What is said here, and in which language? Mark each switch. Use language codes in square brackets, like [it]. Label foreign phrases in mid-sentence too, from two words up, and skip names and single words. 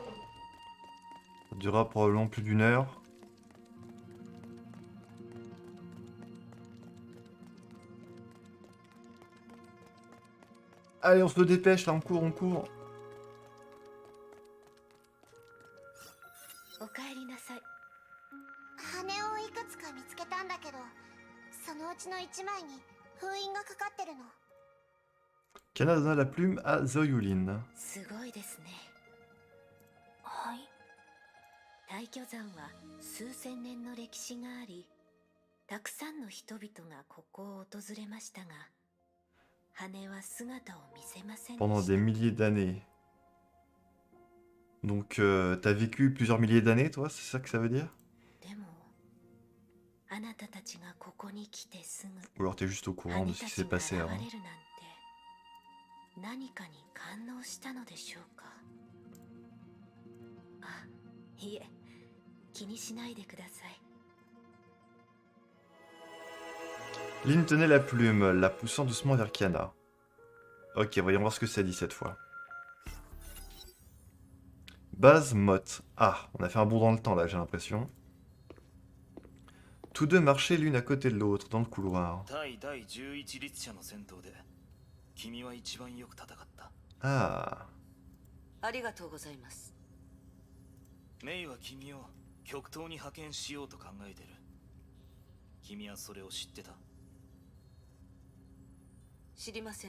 [fr] Ça durera probablement plus d'1 heure. Allez, on se dépêche là, on court, on court. [ja] おかえりなさい。羽をいくつか見つけたんだけど、そのうちの1枚に封印がかかってるの。 [fr] Kana donna la plume à Zoyulin. [ja] すごいですね。はい。大巨山は数千年の歴史があり、たくさんの人々がここを訪れましたが、羽は姿を見せませんでした。 [fr] Pendant des milliers d'années. Donc, t'as vécu plusieurs milliers d'années, toi, c'est ça que ça veut dire? [ja] でも、あなたたちがここに来てすぐ、 [fr] Ou alors t'es juste au courant de ce qui s'est passé [ja] 羽 [fr] avant. [ja] たちが現れるなんて、何かに感応したのでしょうか。あ、いえ、気にしないでください。 [fr] Lynn tenait la plume, la poussant doucement vers Kiana. Ok, voyons voir ce que ça dit cette fois. Baz Mott. Ah, on a fait un bond dans le temps là, j'ai l'impression. Tous deux marchaient l'une à côté de l'autre dans le couloir. Ah. [ja] ありがとうございます。メイは君を極東に派遣しようと考えてる。君はそれを知ってた？知りません。